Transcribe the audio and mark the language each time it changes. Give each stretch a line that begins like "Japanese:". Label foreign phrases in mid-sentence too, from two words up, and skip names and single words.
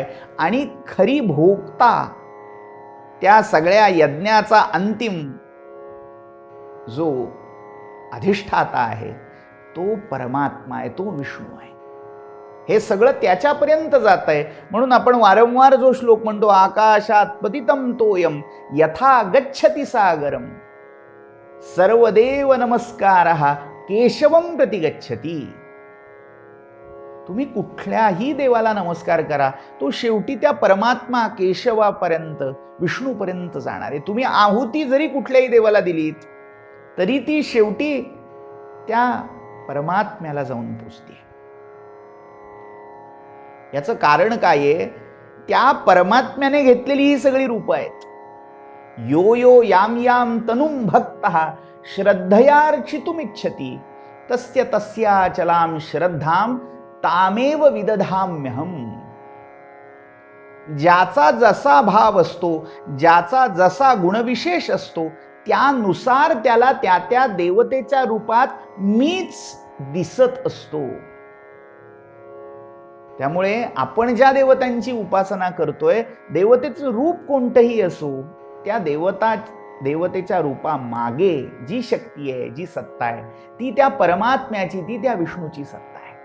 Marathi: आणि खरी भोगता त्या सगळ्या यज्ञाचा अंतिम जो अधिष्ठाता आहे तो परमात्मा आहे, तो विष्णू आहे. हे सगळं त्याच्यापर्यंत जात आहे. म्हणून आपण वारंवार जो श्लोक म्हणतो,
Sanskrit: आकाशात पतितम तोयम यथा गच्छति सागरम सर्वदेव नमस्कारः केशवम प्रति गच्छति.
Marathi: तुम्ही कुठल्याही देवाला नमस्कार करा, तो शेवटी त्या परमात्मा केशवापर्यंत, विष्णूपर्यंत जाणार आहे. तुम्ही आहुती जरी कुठल्याही देवाला दिलीत तरी ती शेवटी त्या परमात्म्याला जाऊन पोचते. याचं कारण काय आहे? त्या परमात्म्याने घेतलेली ही सगळी रूप आहेत.
Sanskrit: यो यो याम याम तनुम भक्तः श्रद्धयार्चितुमिच्छति तस्य तस्याचलाम श्रद्धाम तामेव विदधाम्यहम.
Marathi: ज्याचा जसा भाव असतो, ज्याचा जसा गुणविशेष असतो, त्यानुसार त्याला त्या त्या देवतेच्या रूपात मीच दिसत असतो. त्यामुळे आपण ज्या देवतांची उपासना करतोय, देवतेचं रूप कोणतंही असो, त्या देवतेच्या रूपामागे जी शक्ती आहे, जी सत्ता आहे, ती त्या परमात्म्याची, ती त्या विष्णूची सत्ता आहे.